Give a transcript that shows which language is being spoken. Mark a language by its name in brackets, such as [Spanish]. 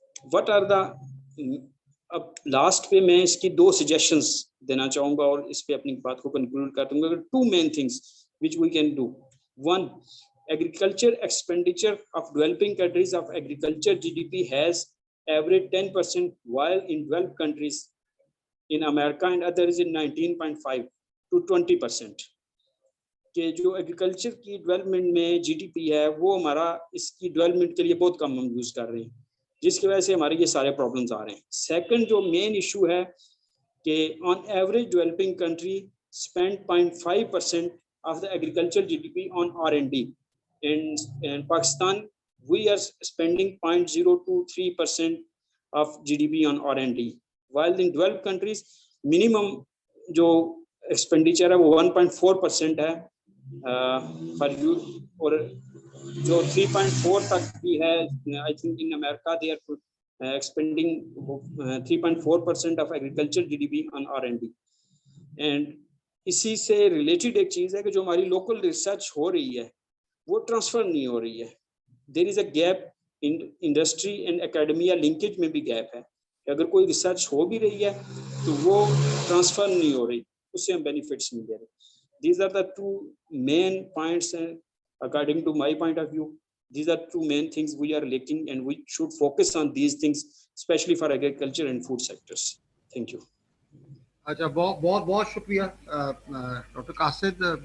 [English] What are the [Hindi] अब last पे मैं इसकी 2 suggestions देना चाहूंगा और इस पे अपनी बात को conclude कर दूंगा. [English] 2 main things which we can do. One, agriculture expenditure of developing countries of agriculture GDP has averaged 10%, while in developed countries in America and others in 19.5 to 20%. [Hindi] कि जो एग्रीकल्चर की डेवलपमेंट में जीडीपी है वो हमारा इसकी डेवलपमेंट के लिए बहुत कम हम यूज कर रहे हैं, जिसकी वजह से हमारे ये सारे प्रॉब्लम्स आ रहे हैं. सेकंड जो मेन इशू है कि [English] On average developing country spend 0.5% of the agricultural GDP on R&D. In Pakistan, we are spending 0.023% of GDP on R&D, while in developed countries, minimum [Hindi] जो expenditure है वो [English] 1.4% है for youth, [Hindi] और जो 3.4 तक भी है. [English] I think in America they are expending 3.4% of agricultural GDP on R&D. [Hindi] And इसी से रिलेटेड एक चीज है कि जो हमारी लोकल रिसर्च हो रही है वो ट्रांसफर नहीं हो रही है. [English] there is a gap in industry and academia linkage [Hindi] में भी गैप है. अगर कोई रिसर्च हो भी रही है तो वो ट्रांसफर नहीं हो रही, उससे हम बेनिफिट्स नहीं ले रहे. [English] These are the 2 main points according to my point of view. These are 2 main things we are lacking, and we should focus on these things, especially for agriculture and food sectors. Thank you. [Hindi] अच्छा, बहुत शुक्रिया doctor कासिद.